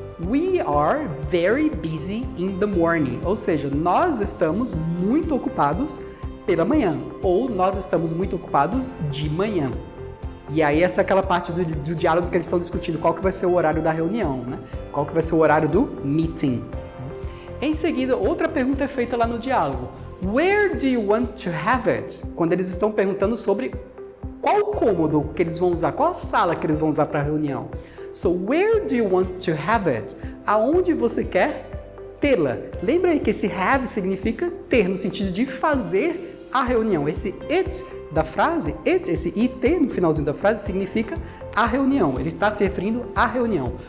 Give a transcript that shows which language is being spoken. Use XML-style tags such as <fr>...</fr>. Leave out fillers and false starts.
<en>We are very busy in the morning.</en> <pt>Ou seja, nós estamos muito ocupados pela manhã, ou nós estamos muito ocupados de manhã. E aí essa é aquela parte do diálogo que eles estão discutindo, qual que vai ser o horário da reunião, né? Qual que vai ser o horário do meeting. Em seguida, outra pergunta é feita lá no diálogo.</pt> <en>Where do you want to have it?</en> <pt>Quando eles estão perguntando sobre qual cômodo que eles vão usar, qual a sala que eles vão usar para a reunião.</pt> <en>So, where do you want to have it?</en> <pt>Aonde você quer tê-la? Lembra aí que esse have significa ter, no sentido de fazer a reunião. Esse it da frase, it, esse it no finalzinho da frase significa a reunião. Ele está se referindo à reunião.</pt>